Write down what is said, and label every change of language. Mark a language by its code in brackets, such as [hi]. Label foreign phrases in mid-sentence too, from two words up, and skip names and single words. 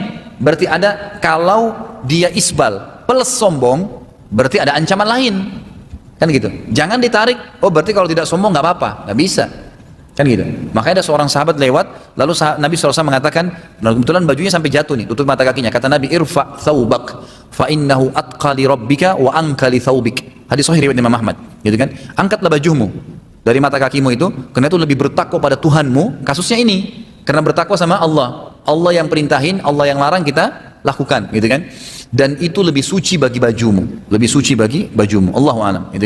[id] Berarti ada kalau dia isbal plus sombong, berarti ada ancaman lain, kan gitu. Jangan ditarik, oh berarti kalau tidak sombong nggak apa-apa, nggak bisa. Kan gitu. Makanya ada seorang sahabat lewat, lalu Nabi SAW mengatakan, kebetulan bajunya sampai jatuh nih, tutup mata kakinya. Kata Nabi, [ar] ارفع ثوبك فإنه أتقى لربك وأنقى لثوبك. [id] Hadis sahih riwayat Imam Ahmad, gitu kan? Angkatlah bajumu dari mata kakimu itu, karena itu lebih bertakwa pada Tuhanmu. Kasusnya ini, karena bertakwa sama Allah. Allah yang perintahin, Allah yang larang kita lakukan, gitu kan? Dan itu lebih suci bagi bajumu, lebih suci bagi bajumu. [ar] الله أعلم, [id] gitu kan?